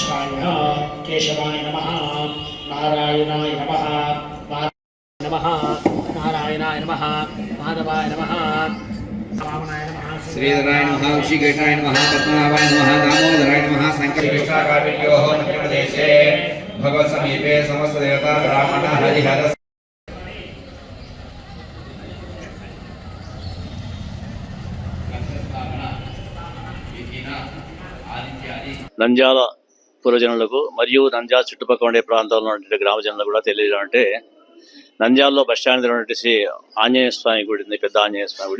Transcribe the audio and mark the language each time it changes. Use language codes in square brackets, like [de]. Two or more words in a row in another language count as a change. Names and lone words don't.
[sa] केशवाय नमः नारायणाय नमः नमः नारायणाय नमः माधवाय नमः वामनाय नमः श्रीधराय नमः ऋषिकेशाय नमः पद्मनाभाय नमः दामोदराय नमः संकल्पयोः प्रदेशे भगवत् समीपे समस्त देवता ब्राह्मण हरिहर [te] నంద్యాల పురజనులకు మరియు నంద్యాల చుట్టుపక్కల ఉండే ప్రాంతాల్లో ఉన్నటువంటి గ్రామ జనులకు కూడా తెలియజేయాలంటే నంద్యాలలో బస్టాండ్ ఉన్నటువంటి శ్రీ ఆంజనేయ స్వామి గుడి ఉంది, పెద్ద ఆంజనేయ స్వామి గుడి.